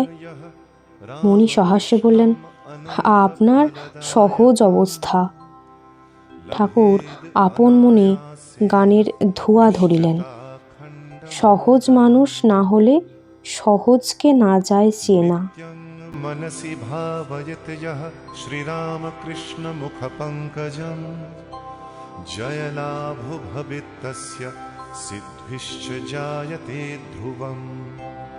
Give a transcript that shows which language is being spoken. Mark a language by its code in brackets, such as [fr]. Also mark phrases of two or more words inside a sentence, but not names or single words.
[bn] মণি সহাস্যে বললেন, আপনার সহজ অবস্থা। ঠাকুর আপন মনে গানের ধোঁয়া ধরিলেন। সহজ মানুষ না হলে সহজকে না যায় চেনা। [sa] मनसि भावयत यः श्रीरामकृष्ण मुखपङ्कजं, जयलाभो भवेत् तस्य सिद्धिश्च जायते ध्रुवम्।